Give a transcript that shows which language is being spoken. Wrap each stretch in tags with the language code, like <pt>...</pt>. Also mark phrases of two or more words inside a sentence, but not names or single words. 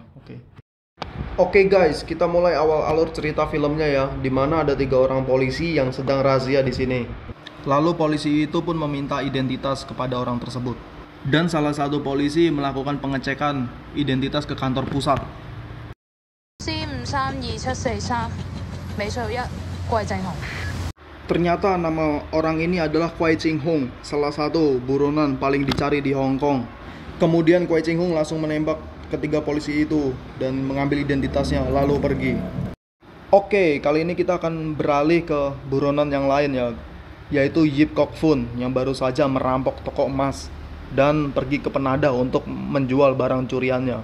<id>Oke guys, kita mulai awal alur cerita filmnya ya, di mana ada 3 orang polisi yang sedang razia di sini. Lalu polisi itu pun meminta identitas kepada orang tersebut. Dan salah satu polisi melakukan pengecekan identitas ke kantor pusat.</id> <zh>C53274尾數1桂正雄</zh> <id>Ternyata nama orang ini adalah Kwai Ching Hong, salah satu buronan paling dicari di Hong Kong. Kemudian Kwai Ching Hong langsung menembak ketiga polisi itu dan mengambil identitasnya lalu pergi. Oke, kali ini kita akan beralih ke buronan yang lain ya, yaitu Yip Kok Fun yang baru saja merampok toko emas dan pergi ke Penada untuk menjual barang curiannya.</id>